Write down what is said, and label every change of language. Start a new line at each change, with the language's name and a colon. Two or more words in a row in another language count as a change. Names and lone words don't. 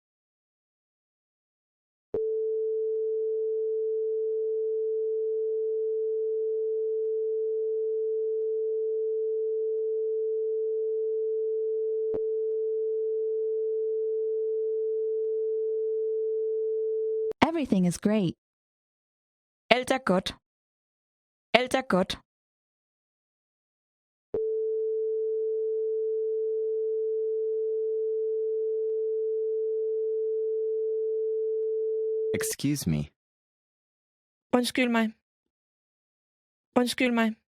English: Everything is great.
Danish: Alt er godt. Alt er godt.
English: Excuse me.
Danish: Undskyld mig. Undskyld mig.